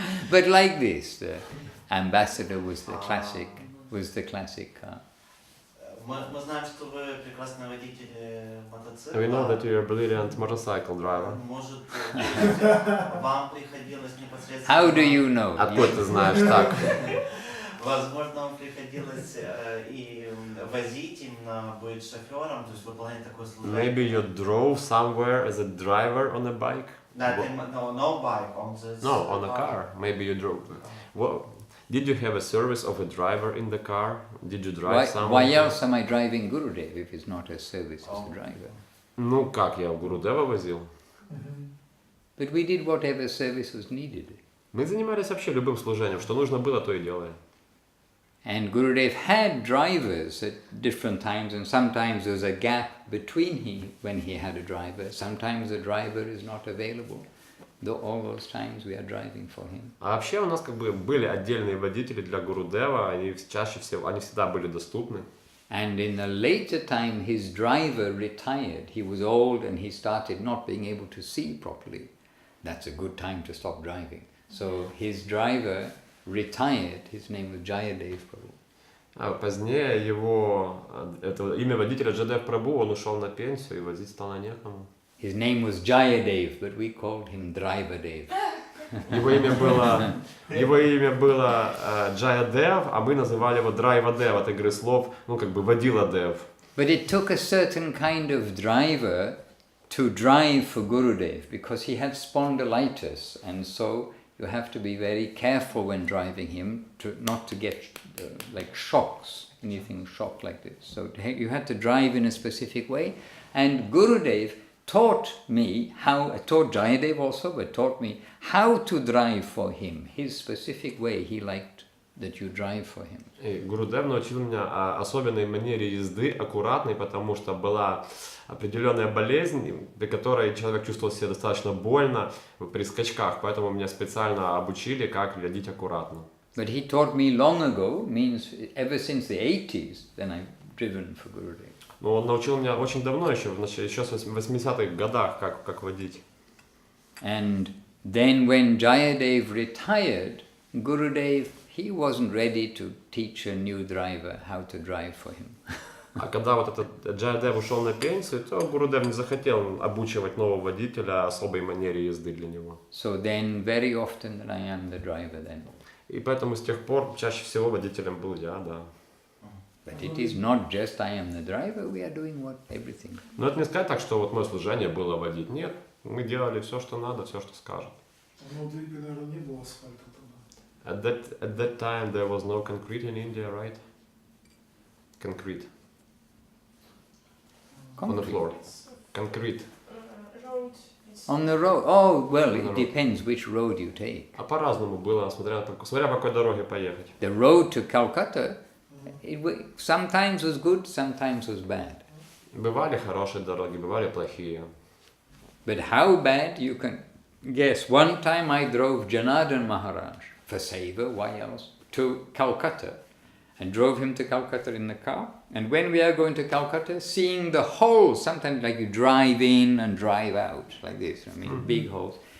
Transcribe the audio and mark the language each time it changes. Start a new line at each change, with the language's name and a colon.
English: But like this, the Ambassador was the classic car.
Russian: Мы знаем, что вы прекрасный водитель мотоцикла.
English: We know that you're a brilliant motorcycle driver.
Russian: Может, вам приходилось непосредственно...
English: How do you know?
Russian: Откуда ты знаешь так? Возможно, вам приходилось и возить именно, быть шофером, то есть выполнять такое служение.
English: Maybe you drove somewhere as a driver on a bike? No bike, on the No, on a car. Maybe you drove. Well, did you have a service of a driver in the car? Did you drive somewhere? Why else am I driving Gurudev if it's not a service as a driver?
Russian: Ну как, я в Гурудева возил.
English: But we did whatever service was needed.
Russian: Мы занимались вообще любым служением, что нужно было, то и делали.
English: And Gurudev had drivers at different times, and sometimes there's a gap between when he had a driver. Sometimes the driver is not available. All those times we are driving for him.
Russian: А вообще у нас как бы были отдельные водители для Гурудева, они чаще всего, они всегда были доступны.
English: And in the later time, his driver retired. He was old and he started not being able to see properly. That's a good time to stop driving. So his driver retired. His name was Jayadev Prabhu.
Russian: А позднее его, это имя водителя Джадев Прабhu, он ушел на пенсию и возить стало некому.
English: His name was Jayadev, but we called him Driver Dev.
Russian: Его имя было Джаядев, а мы называли его Драйвадев от игры слов, ну как бы водила Дев.
English: But it took a certain kind of driver to drive for Gurudev because he had spondylitis, and so you have to be very careful when driving him not to get like shocks, anything shocked like this. So you had to drive in a specific way, and Gurudev taught Jayadev also, but taught me how to drive for him, his specific way he liked that you drive for him.
Russian: И Гурудев научил меня особенной манере езды, аккуратной, потому что была определенная болезнь, при которой человек чувствовал себя достаточно больно при скачках, поэтому меня специально обучили, как водить аккуратно.
English: But he taught me long ago, means ever since the 80s, then I've driven for Gurudev.
Russian: Но он научил меня очень давно, еще в 80-х годах, как водить.
English: And then when Jayadev retired, Gurudev, he wasn't ready to teach a new driver how to drive for him.
Russian: А когда вот этот Джайадев ушел на пенсию, то Гурудев не захотел обучивать нового водителя особой манере езды для него.
English: So then very often that I am the driver then.
Russian: И поэтому с тех пор чаще всего водителем был я, да.
English: But it is not just I am the driver, we are doing everything.
Russian: Но это не сказать так, что вот мое служение было водить. Нет, мы делали все, что надо, все, что скажут. Но в Двибе, наверное, не было асфальта тогда.
English: At that time there was no concrete in India, right? Concrete. On the floor. Concrete. Road. On the road? Oh, well, it depends which road you take.
Russian: А по-разному было, смотря по какой дороге поехать.
English: The road to Calcutta, sometimes was good, sometimes was bad.
Russian: Бывали хорошие дороги, бывали плохие.
English: But how bad, you can guess. One time I drove Janardhan Maharaj for Seva, why else, to Calcutta, and drove him to Calcutta in the car. And when we are going to Calcutta, seeing the holes, sometimes like you drive in and drive out, like this, I mean, big holes.